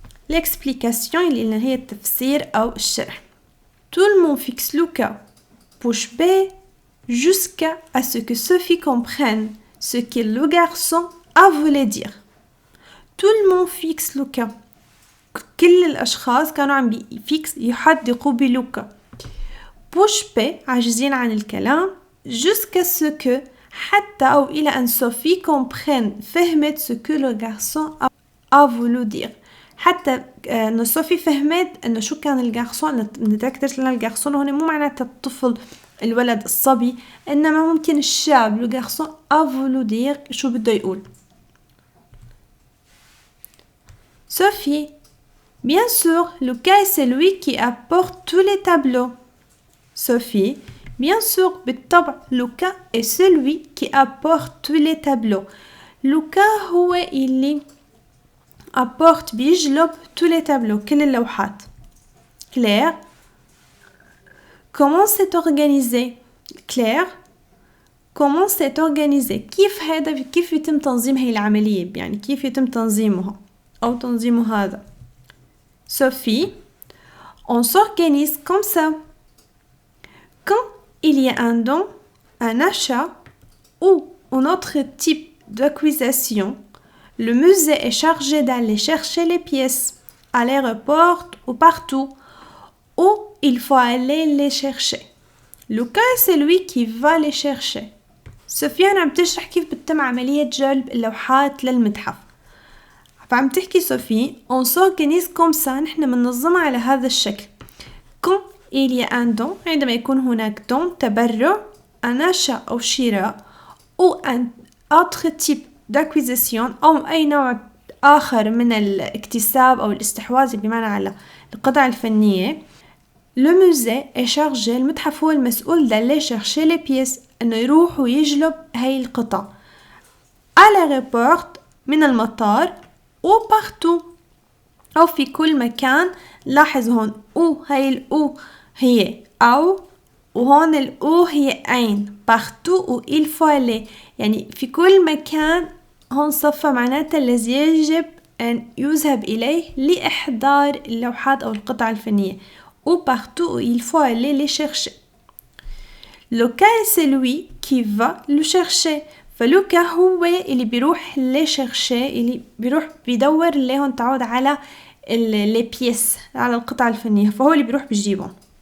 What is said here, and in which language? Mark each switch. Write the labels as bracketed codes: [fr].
[ar] l'explication اللي هي التفسير أو الشرح. [fr] tout le monde fixe le cas bouche bée jusqu'à ce que Sophie comprenne ce que le garçon a voulu dire. tout le monde fixe le cas. [ar] كل الأشخاص كانوا عم يحدقوا بلوكا. [fr] bouche bée [ar] عاجزين عن الكلام. [fr] jusqu'à ce que [ar] حتى أو إلى أن [fr] Sophie comprenne [ar] فهمت [fr] ce que le garçon a voulu dire. [ar] حتى إنه صوفي فهمت إنه شو كان الجارسون. نتذكر لنا الجارسون هون مو معناته الطفل الولد الصبي، إنما ممكن الشاب [fr] le garçon a voulu dire [ar] شو بده يقول. [fr] Sophie, bien sûr, Lucas est celui qui apporte tous les tableaux. Sophie, bien sûr, [ar] بالطبع [fr] Lucas est celui qui apporte tous les tableaux. [ar] Lucas هو اللي apporte بيجلب [fr] tous les tableaux [ar] كل اللوحات. Claire, [fr] comment c'est organisé [ar] كيف يتم تنظيم هاي العملية، يعني كيف يتم تنظيمها أو تنظيم هذا. [fr] Sophie, on s'organise comme ça. Quand il y a un don, un achat ou un autre type d'acquisition, le musée est chargé d'aller chercher les pièces à l'aéroport ou partout où il faut aller les chercher. Lucas c'est lui qui va les chercher. [ar] سفيان عم تشرح كيف بتتم عملية جلب اللوحات للمتحف. فعم تحكي صوفي [fr] on s'organise comme ça، [ar] نحن منظمة على هذا الشكل. [fr] quand il y a un don [ar] عندما يكون هناك [fr] don [ar] تبرع. [fr] un achat [ar] أو شراء [fr] ou un autre type d'acquisition [ar] أو أي نوع آخر من الاكتساب أو الاستحواذ بمعنى على القطع الفنية. [fr] le musée est chargé [ar] المتحف هو المسؤول [fr] d'aller chercher les pièces [ar] إنه يروح ويجلب هاي القطع. [fr] à l'aéroport [ar] من المطار. [fr] ou partout [ar] أو في كل مكان. لاحظ هون هاي الأو هي أو وهون الأو هي أين [fr] partout où il faut aller، [ar] يعني في كل مكان. هون صفة معناتها الذي يجب أن يذهب إليه لإحضار اللوحات أو القطع الفنية. [fr] ou partout où il faut aller les chercher. لوكا c'est lui qui va le chercher. [ar] فلوكا هو اللي بيروح [fr] les chercher، [ar] اللي بيروح بيدور اللي هون تعود على les pièces، على القطع الفنية، فهو اللي بيروح بيجيبهم.